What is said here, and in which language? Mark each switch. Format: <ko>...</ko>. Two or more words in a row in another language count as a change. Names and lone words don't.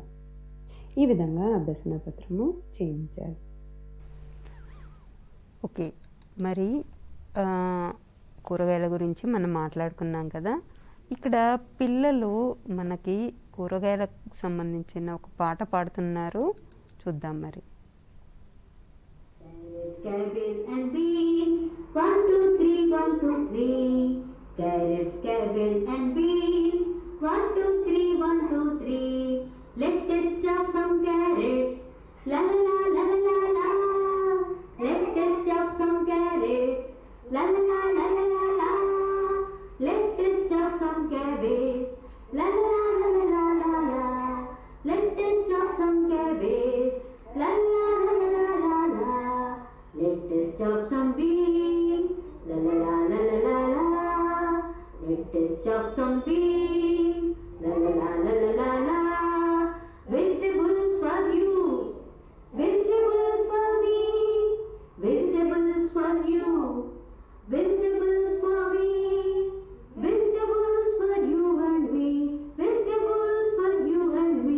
<te>ఈ విధంగా అభ్యసన పత్రము చేయించాలి. ఓకే, మరి కూరగాయల గురించి మనం మాట్లాడుకున్నాం కదా. ఇక్కడ పిల్లలు మనకి కూరగాయలకు సంబంధించిన ఒక పాట పాడుతున్నారు, చూద్దాం మరి.</te> <en>Cabbage and beans, 1 2 3 1 2 3. Carrots, cabbage and beans, 1 2 3 1 2 3. Let us chop some carrots, la la la la la la. Let us chop some carrots, la la la la la la. Let us chop some cabbage, la la la la la la. Let us chop some cabbage, la la la la la la. Let us chop some beans, la la la la la la la. Let us chop some beans, la la la la la la. Vegetables for you, vegetables for me, vegetables for you, vegetables for me, vegetables for you and me, vegetables for you and me.</en>